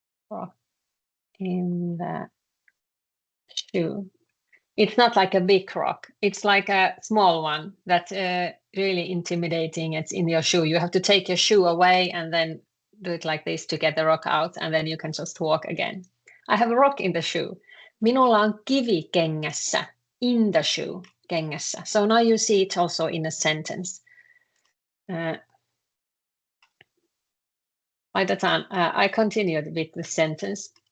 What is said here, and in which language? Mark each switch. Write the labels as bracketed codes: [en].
[en] Rock in the shoe. It's not like a big rock. It's like a small one that's really intimidating. It's in your shoe. You have to take your shoe away and then do it like this to get the rock out, and then you can just walk again. I have a rock in the shoe. [fi] Minulla on kivi kengässä, [en] in the shoe, [fi] kengässä. [en] So now you see it also in a sentence. I continued with the sentence.